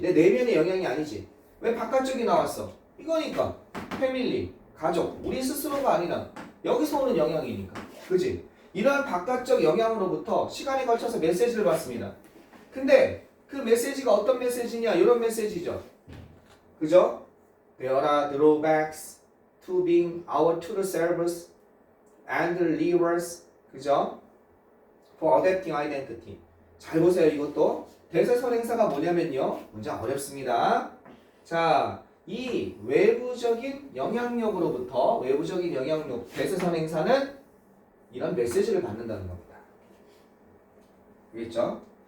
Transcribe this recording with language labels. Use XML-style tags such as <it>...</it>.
<ko>내 내면의 영향이 아니지. 왜 바깥쪽이 나왔어? 이거니까. 패밀리, 가족, 우리 스스로가 아니라 여기서 오는 영향이니까. 그지? 이러한 바깥적 영향으로부터 시간에 걸쳐서 메시지를 받습니다. 근데 그 메시지가 어떤 메시지냐? 이런 메시지죠. 그죠?</ko> <en>There are drawbacks to being our true selves and levers.</en> <ko>그죠?</ko> <en>For adapting identity.</en> <ko>잘 보세요. 이것도 대세선행사가 뭐냐면요. 문제 어렵습니다. 자, 이 외부적인 영향력으로부터, 외부적인 영향력, 대세선행사는 이런 메시지를 받는다는 겁니다. 알겠죠?</ko>